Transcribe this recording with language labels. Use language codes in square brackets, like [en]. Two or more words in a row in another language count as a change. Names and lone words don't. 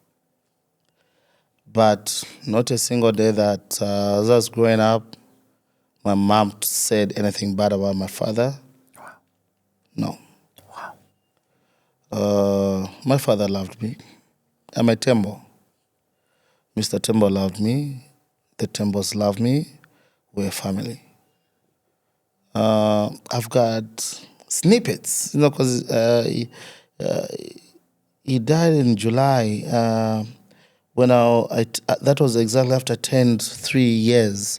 [en] But not a single day that as I was growing up, my mom said anything bad about my father. Wow. No. Wow. My father loved me. I'm a Tembo. Mr. Tembo loved me. The Tembos loved me. We're a family. I've got snippets, because he died in July. When that was exactly after 3 years.